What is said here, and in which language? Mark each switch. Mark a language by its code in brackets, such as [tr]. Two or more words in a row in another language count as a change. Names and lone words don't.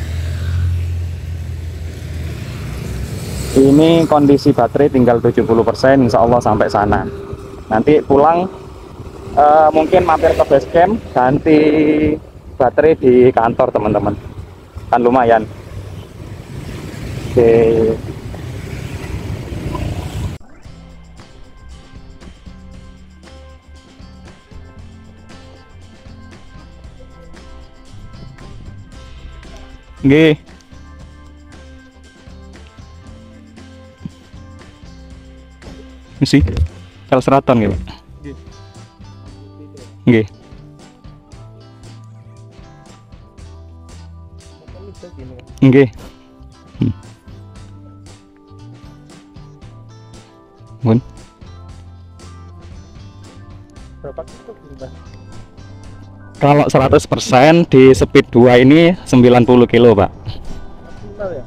[id] Ini kondisi baterai tinggal 70%, insya Allah sampai sana. Nanti pulang mungkin mampir ke base camp, ganti baterai di kantor teman-teman, kan lumayan. Oke, nggih. Misi Kel Seraton nggih, Pak. [jv] Nggih. Nggih. Mun. [id] Berapa kilo berubah? Kalau 100% di speed 2 ini 90 kilo, Pak. Maksimal ya?